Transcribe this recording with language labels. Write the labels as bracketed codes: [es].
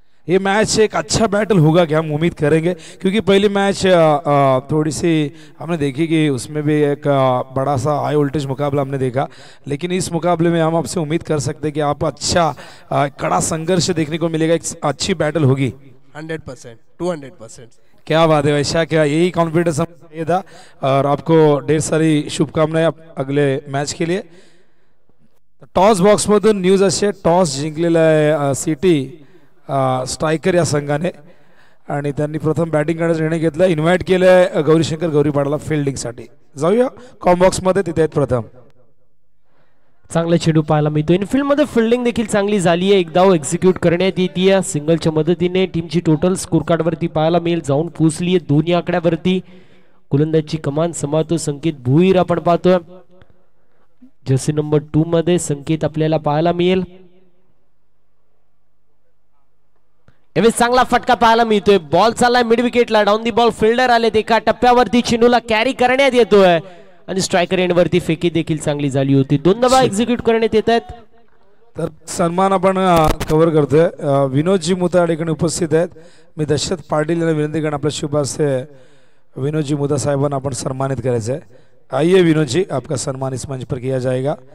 [hi] ये मैच एक अच्छा बैटल होगा क्या? हम उम्मीद करेंगे, क्योंकि पहली मैच थोड़ी सी हमने देखी कि उसमें भी एक बड़ा सा हाई वोल्टेज मुकाबला हमने देखा, लेकिन इस मुकाबले में हम आपसे उम्मीद कर सकते हैं कि आप अच्छा कड़ा संघर्ष देखने को मिलेगा, एक अच्छी बैटल होगी. 100%, 200%. क्या बात है वैशाख, क्या यही कॉन्फिडेंस हमें चाहिए था. और आपको ढेर सारी शुभकामनाएं अगले मैच के लिए. [mr] टॉस बॉक्स मधून न्यूज असे, टॉस जिंकलेला आहे सिटी स्ट्रायकर या संघाने आणि त्यांनी प्रथम बॅटिंग करण्याचा निर्णय घेतला. इन्व्हाइट केलंय गौरी शंकर गौरीपाडाला फिल्डिंगसाठी. जाऊया कॉम बॉक्स मध्ये, तिथे आहेत प्रथम. चांगला चेंडू पाहायला मिळतो. इनफिल्ड मध्ये फिल्डिंग देखील चांगली झाली आहे. एक धाव एक्झिक्यूट करण्यात येते. सिंगलच्या मदतीने टीमची टोटल स्कोर कार्ड वरती पाहायला मिळेल, जाऊन पोहोचली आहे दोन्ही आकड्यावरती. गोलंदाजची कमान सांभाळतो संकेत भुईर आपण पाहतोय. जर्सी नंबर 2 मध्ये संकेत आपल्याला पाहायला मिळेल. यावेळी चांगला फटका पाहायला मिळतोय. बॉल चाललाय mid विकेटला, down the ball fielder आले. एका टप्प्यावरती चेंडूला कॅरी करण्यात येतोय आणि स्ट्रायकर एंड वरती फेकी देखील चांगली झाली होती. 2 धावा एक्झिक्यूट करण्यात येत आहेत. तर सन्मान आपण कव्हर करतोय. विनोदजी मुता या ठिकाणी उपस्थित आहेत. मी दशरथ पाटील यांना विनंती करणार आपल्या शुभ हस्ते विनोदजी मुता साहेबांना आपण सन्मानित करायचं आहे. [hi] आइए विनोद जी, आपका सम्मान इस मंच पर किया जाएगा.